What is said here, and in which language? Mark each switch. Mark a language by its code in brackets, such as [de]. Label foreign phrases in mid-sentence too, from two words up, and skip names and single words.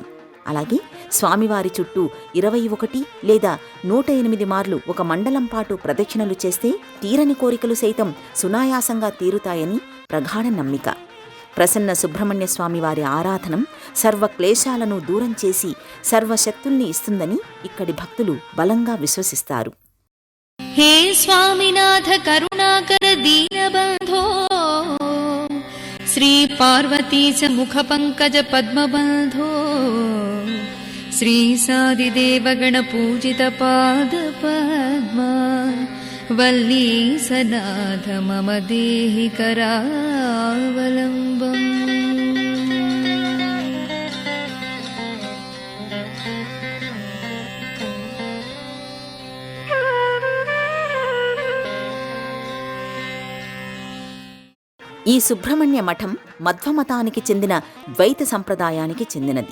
[te] అలాగే స్వామివారి చుట్టూ 21 లేదా 108 మార్లు ఒక మండలం పాటు ప్రదక్షిణలు చేస్తే తీరని కోరికలు సైతం సునాయాసంగా తీరుతాయని ప్రగాఢ నమ్మిక. ప్రసన్న సుబ్రహ్మణ్య స్వామి వారి ఆరాధనం సర్వక్లేశాలను దూరం చేసి సర్వశక్తుల్ని ఇస్తుందని ఇక్కడి భక్తులు బలంగా విశ్వసిస్తారు. [sa] हे स्वामिनाथ करुणाकर दीनबन्धो श्री पार्वती च मुखपङ्कज पद्मबन्धो श्री सादिदेवगणपूजित पादपद्मा वल्ली सनाथ मम देहि करावलम्बम्। [te] ఈ సుబ్రహ్మణ్య మఠం మధ్వమతానికి చెందిన ద్వైత సంప్రదాయానికి చెందినది.